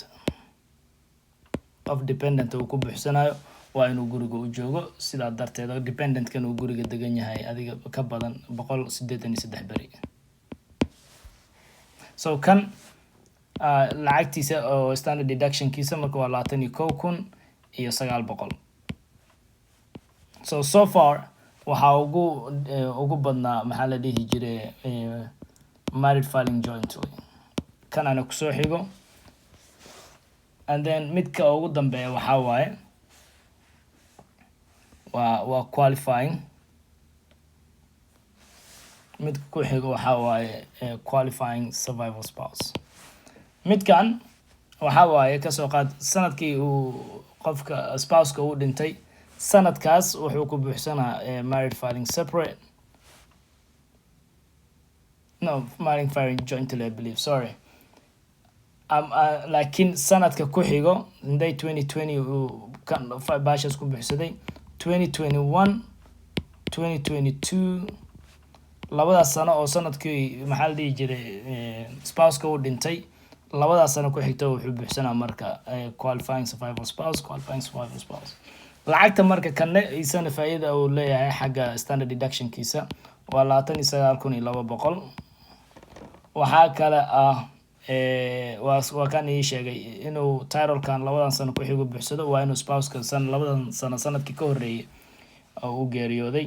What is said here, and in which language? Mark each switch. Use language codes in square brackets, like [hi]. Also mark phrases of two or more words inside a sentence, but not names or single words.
[so] qof dependent uu ku buuxsanayo waa inuu guriga u joogo sidaa darteed dependent kan uu guriga degan yahay adiga ka badan 183 bari. So kan lacagtiisa oo [en] standard deduction [so] kiisa marka waa 21,900. [en] So far [so] waxa ugu badnaa maxaa la dhihi jiray [en] married filing jointly [so] kan ana ku soo xigo. [en] And then [so] midka ugu dambeeya waxa waaye waa qualifying. midka ku xigo waxa waaye [en] qualifying survival spouse. [so] midkan waxa waaye ka soo qaad sanadkii uu qofka spouse-ka uu dhintay sanadkaas wuxuu ku buuxsanaa [en] married filing separate married filing jointly I believe sorry. [so] laakiin sanadka ku xigo inday 2020 uu kan baashas ku buuxsaday 2021 2022 labadaas sano oo sanadkii maxaa la dhihi jiray spouse-ka uu dhintay labadaas sano ku xigta wuxuu buuxsanaa marka [en] qualifying survival spouse. [so] lacagta marka kanne isana faa'iida uu leeyahay xagga [en] standard deduction [so] kiisa waa 29,200. waxaa kale waa kan ii sheegay inuu title-kan labadan sano ku xigo buuxsado waa inuu spouse-ka labadan sano sanadkii ka horeeyay uu geeriyooday.